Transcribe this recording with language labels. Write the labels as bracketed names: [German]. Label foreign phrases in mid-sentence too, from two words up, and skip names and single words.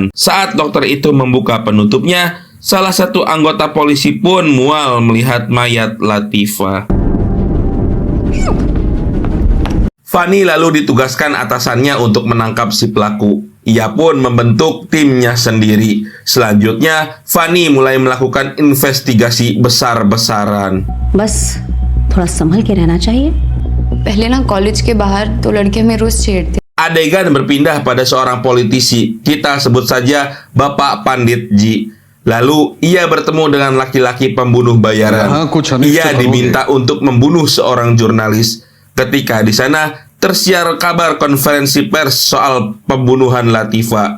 [Indonesian] Saat dokter itu membuka penutupnya, salah satu anggota polisi pun mual melihat mayat Latifah. Fanny lalu ditugaskan atasannya untuk menangkap si pelaku. Ia pun membentuk timnya sendiri. Selanjutnya, Fanny mulai melakukan investigasi besar-besaran. [Hindi] बस थोड़ा संभल के रहना चाहिए. पहले ना कॉलेज के बाहर दो लड़के हमें रोज छेड़ते. [Indonesian] Adegan berpindah pada seorang politisi. Kita sebut saja Bapak Panditji. Lalu ia bertemu dengan laki-laki pembunuh bayaran. Ia diminta untuk membunuh seorang jurnalis. Ketika di sana tersiar kabar konferensi pers soal pembunuhan Latifah.